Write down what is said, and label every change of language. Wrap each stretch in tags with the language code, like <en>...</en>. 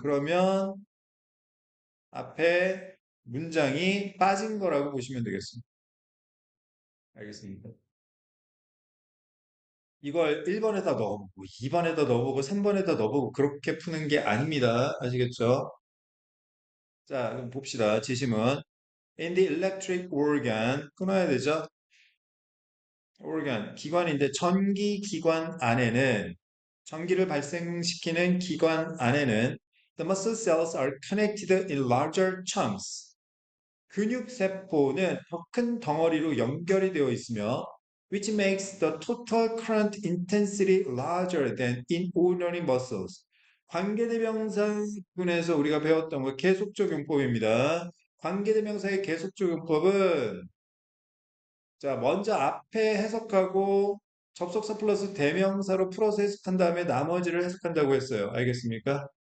<ko>그러면 앞에 문장이 빠진 거라고 보시면 되겠습니다. 알겠습니까? 이걸 1번에다 넣어보고 2번에다 넣어보고 3번에다 넣어보고 그렇게 푸는 게 아닙니다. 아시겠죠? 자, 그럼 봅시다. 지시문.</ko> <en>In the electric organ</en> <ko>끊어야 되죠?</ko> <en>organ</en> <ko>기관인데 전기 기관 안에는</ko> <en>전기를 발생시키는 기관 안에는 the muscle cells are connected in larger chunks.</en> <ko>근육 세포는 더 큰 덩어리로 연결이 되어 있으며</ko> <en>which makes the total current intensity larger than in ordinary muscles.</en> <ko>관계대명사군에서 우리가 배웠던 거 계속적용법입니다. 관계대명사의 계속적용법은 자, 먼저 앞에 해석하고 접속사 플러스 대명사로 풀어서 해석한 다음에 나머지를 해석한다고 했어요. 알겠습니까?</ko>